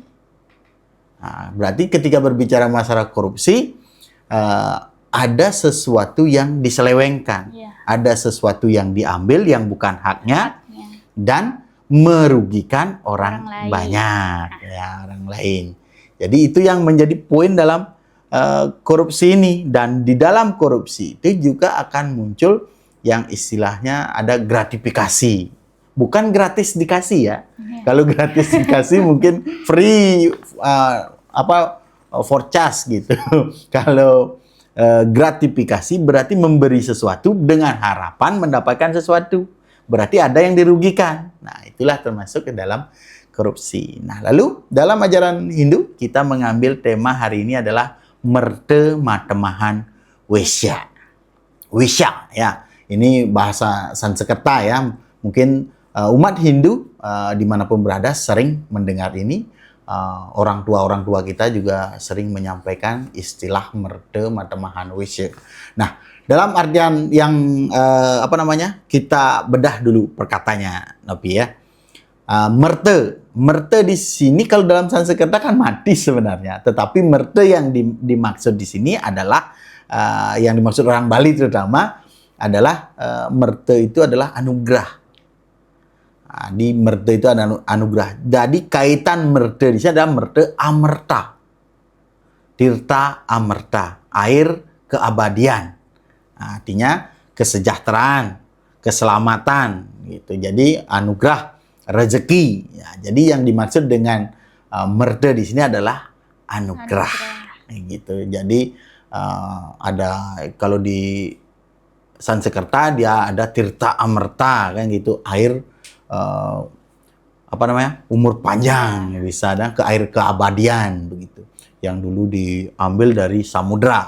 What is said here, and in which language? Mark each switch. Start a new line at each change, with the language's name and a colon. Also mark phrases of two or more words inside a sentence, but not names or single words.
Indonesian: Nah, berarti ketika berbicara masalah korupsi, ada sesuatu yang diselewengkan, ada sesuatu yang diambil yang bukan haknya, dan merugikan orang banyak, ya, orang lain. Jadi itu yang menjadi poin dalam korupsi ini. Dan di dalam korupsi itu juga akan muncul yang istilahnya ada gratifikasi. Bukan gratis dikasih ya. Kalau gratis dikasih mungkin
English: free for charge
Indonesian: gitu. Kalau gratifikasi berarti memberi sesuatu dengan harapan mendapatkan sesuatu. Berarti ada yang dirugikan. Nah, itulah termasuk ke dalam korupsi. Nah, lalu dalam ajaran Hindu kita mengambil tema hari ini adalah
Kawi: merte matemahan wisya.
Indonesian: Wisya ya. Ini bahasa Sanskerta ya. Mungkin umat Hindu dimanapun berada sering mendengar ini. Orang tua kita juga sering menyampaikan istilah
Kawi: merte matemahan wisya.
Indonesian: Nah, dalam artian yang kita bedah dulu perkataannya, Nopi ya. Merte di sini kalau dalam Sanskerta kan mati sebenarnya. Tetapi merte yang dimaksud di sini adalah yang dimaksud orang Bali terutama adalah merte itu adalah anugerah. Nah, di merte itu ada anugerah. Jadi kaitan merte di sini adalah merte amerta. Tirta amerta, air keabadian. Nah, artinya kesejahteraan, keselamatan gitu. Jadi anugerah, rezeki. Ya, jadi yang dimaksud dengan merte di sini adalah anugerah. Gitu. Jadi ada kalau di Sanskerta dia ada tirta amerta kan gitu, air umur panjang bisa ada ke air keabadian begitu yang dulu diambil dari samudra.